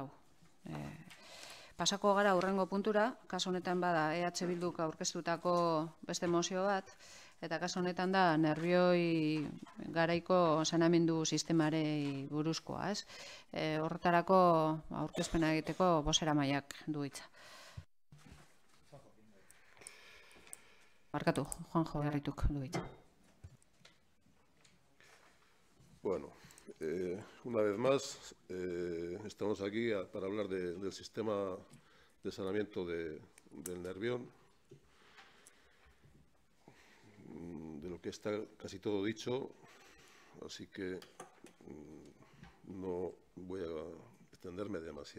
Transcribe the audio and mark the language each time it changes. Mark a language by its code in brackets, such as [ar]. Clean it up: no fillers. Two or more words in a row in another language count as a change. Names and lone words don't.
[eu] Pasako gara hurrengo puntura, kasu honetan bada EH Bilduk aurkeztutako beste mozio bat, eta kasu honetan da nerbioi garaiko saneamendu sistemari buruzkoa, ez? Horretarako aurkezpena egiteko bozeramaileak du hitza. Barkatu, Juanjo Garrituk du hitza. [es] Bueno, una vez más estamos aquí para hablar del sistema de saneamiento del Nervión, de lo que está casi todo dicho, así que no voy a extenderme demasiado.